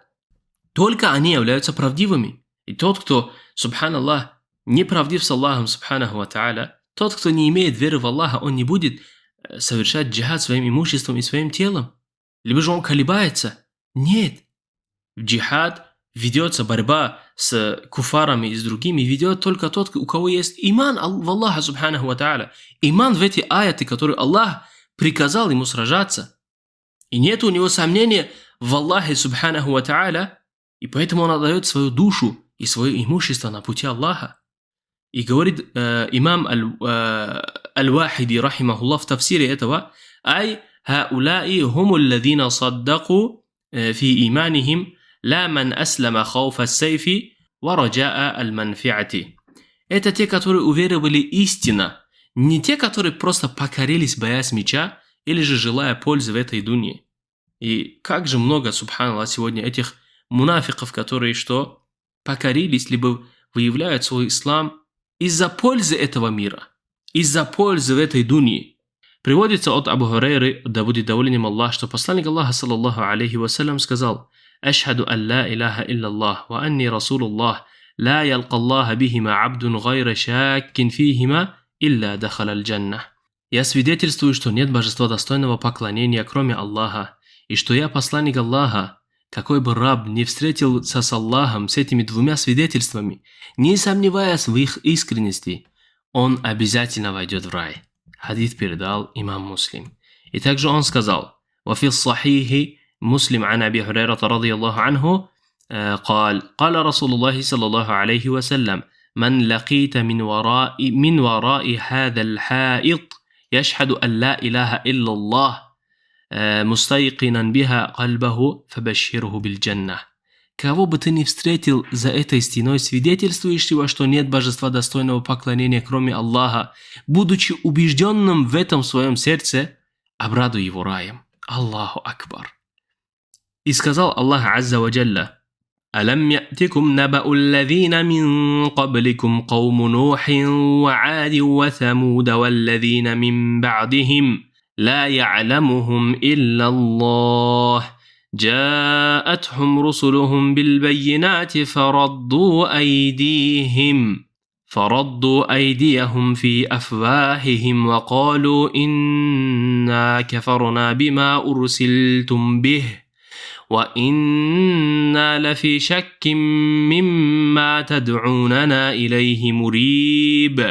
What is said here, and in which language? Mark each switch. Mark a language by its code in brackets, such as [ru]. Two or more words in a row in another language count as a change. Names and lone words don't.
[ru] Только они являются правдивыми. И тот, кто, субханаллах, не правдив с Аллахом, [ar] سبحانه وتعالى, [ru] тот, кто не имеет веры в Аллаха, он не будет совершать джихад своим имуществом и своим телом. Либо же он колебается. Нет. В джихад ведется борьба с куфарами и с другими, ведет только тот, у кого есть иман в Аллаха, [ar] سبحانه وتعالى. [ru] Иман в эти аяты, которые Аллах приказал ему сражаться. И нет у него сомнения в Аллахе, [ar] سبحانه وتعالى, [ru] и поэтому он отдает свою душу и свое имущество на пути Аллаха. И говорит имам Аль-Вахиди, рахимахуллах, в тафсире этого: [ar] «أي هؤلاء هم الذين صدقوا في إيمانهم لا من أسلم خوف السيف ورجاء المنفعة». [ru] Это те, которые уверовали истинно, не те, которые просто покорились, боясь меча или же желая пользы в этой дуне. И как же много, субханаллах, сегодня этих мунафиков, которые что? Покорились, либо выявляют свой ислам из-за пользы этого мира, из-за пользы в этой дуне. Приводится от Абу Хурайры, да будет доволен им Аллах, что посланник Аллаха, [ar] صلى الله عليه وسلم, сказал: «أشهد أن لا إله إلا الله وأني رسول الله لا يلقى الله بهما عبد غير شاك فيهما إلا دخل الجنة». [ru] Я свидетельствую, что нет божества достойного поклонения, кроме Аллаха, и что я посланник Аллаха. Какой бы раб не встретился с Аллахом, с этими двумя свидетельствами, не сомневаясь в их искренности, он обязательно войдет в рай. Хадис передал имам Муслим. И также он сказал: [ar] «وفي صحيح مسلم عن أبي هريرة رضي الله عنه, قال رسول الله صلى الله عليه وسلم: من لقيت من وراء هذا الحائط يشهد أن لا إله إلا الله مستيقنا بها قلبه فبشره بالجنة». [ru] Кого бы ты ни встретил за этой стеной, свидетельствующего, что нет божества достойного поклонения, кроме Аллаха, будучи убежденным в этом в своем сердце, обрадуй его раем. [ar] الله أكبر. [ru] И сказал [ar] الله عز وجل: «ألم يأتكم نبأ الذين من قبلكم قوم نوح وعاد وثمود والذين من بعدهم لا يعلمهم إلا الله جاءتهم رسلهم بالبينات فردوا أيديهم في أفواههم وقالوا إنا كفرنا بما أرسلتم به وإنا لفي شك مما تدعوننا إليه مريب.